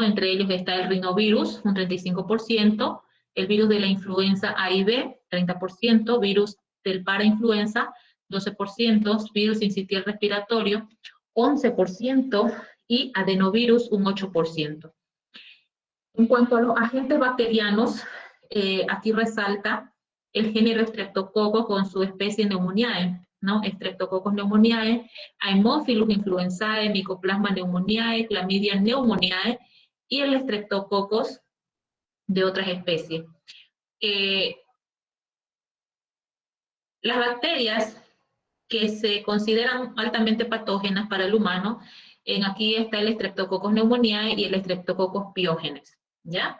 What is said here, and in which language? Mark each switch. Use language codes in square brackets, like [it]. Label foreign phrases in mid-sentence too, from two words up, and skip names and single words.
[es] Entre ellos está el rinovirus, un 35%, el virus de la influenza A y B, 30%, virus del parainfluenza, 12%, virus sincitial respiratorio, 11%, y adenovirus, un 8%. En cuanto a los agentes bacterianos, aquí resalta el género Streptococcus con su especie Pneumoniae, ¿no? Streptococcus pneumoniae, Haemophilus influenzae, Mycoplasma pneumoniae, Chlamydia pneumoniae, y el Streptococcus de otras especies. Las bacterias que se consideran altamente patógenas para el humano, aquí está el Streptococcus pneumoniae y el Streptococcus pyogenes, ¿ya?